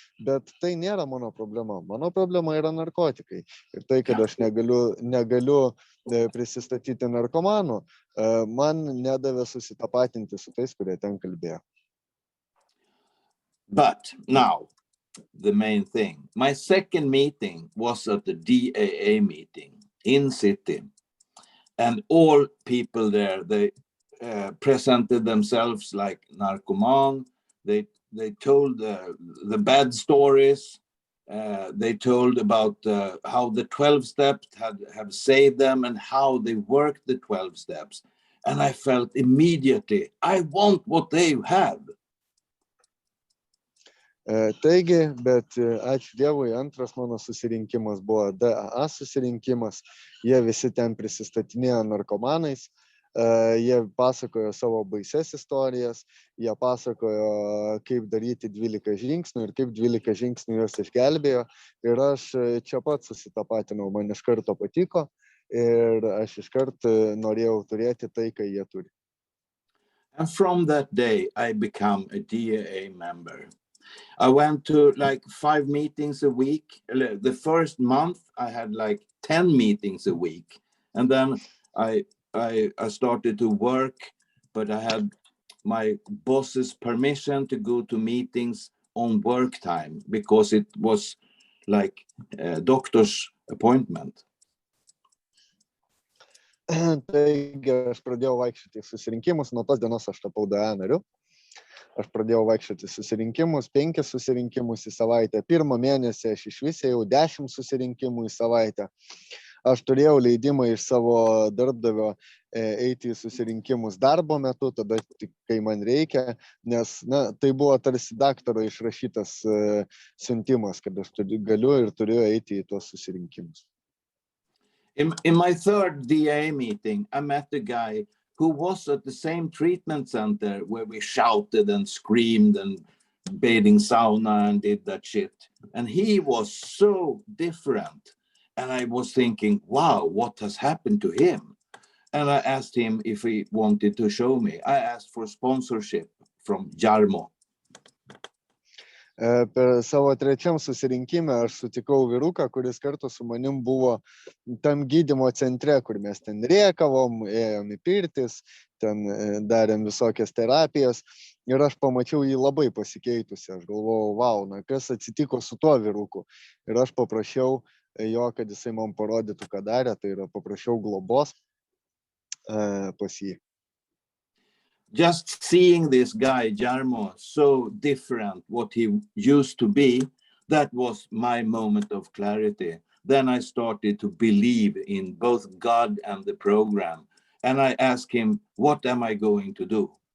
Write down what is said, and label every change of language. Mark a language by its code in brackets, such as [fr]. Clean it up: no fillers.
[lt] Bet tai nėra mano problema. Mano problema yra narkotikai. Ir tai, kad aš negaliu prisistatyti narkomanu, man nedavė susitapatinti su tais, kurie ten kalbėjo. [en] But now, the main thing. My second meeting was at the DAA meeting in city, and all people there, they presented themselves like narcoman. They told the bad stories. They told about how the 12 steps have saved them and how they worked the 12 steps. And I felt immediately, I want what they have. [lt] Taigi, bet ačiū Dievui, antras mano susirinkimas buvo DAA susirinkimas. Jie visi ten prisistatinėjo narkomanais. Jie pasakojo savo baises istorijas. Jie pasakojo, kaip daryti 12 žingsnių ir kaip 12 žingsnių juos išgelbėjo. Ir aš čia pat susitapatinau, man iš karto patiko ir aš iš karto norėjau turėti tai, ką jie turi. [en] And from that day, I became a DAA member. I went to like 5 meetings a week. The first month I had like 10 meetings a week. And then I started to work, but I had my boss's permission to go to meetings on work time because it was like a doctor's appointment. [lt] Taigi aš pradėjau vaikščioti susirinkimus, nuo tos dienos aš tapau DAA nariu. Aš pradėjau vaikščioti susirinkimus, 5 susirinkimus į savaitę. Pirmą mėnesį aš iš viso jau 10 susirinkimų į savaitę. Aš turėjau leidimą iš savo darbdavio eiti į susirinkimus darbo metu, tada tik kai man reikia, nes tai buvo tarsi daktaro išrašytas siuntimas, kad aš galiu ir turiu eiti į tuos susirinkimus. [en] In my third DA meeting, I met a guy who was at the same treatment center where we shouted and screamed and bathing sauna and did that shit. And he was so different. And I was thinking, wow, what has happened to him? And I asked him if he wanted to show me. I asked for sponsorship from Jarmo. [lt] Per savo trečiam susirinkime aš sutikau vyruką, kuris kartu su manim buvo tam gydymo centre, kur mes ten rėkavom, ėjom į pirtis, ten darėm visokias terapijas ir aš pamačiau jį labai pasikeitusi. Aš galvojau, wow, na kas atsitiko su tuo vyruku. Ir aš paprašiau jo, kad jisai man parodytų, ką darė, tai yra paprašiau globos pas jį. [en] Just seeing this guy, Jarmo, so different what he used to be, that was my moment of clarity. Then I started to believe in both God and the program. And I asked him, what am I going to do?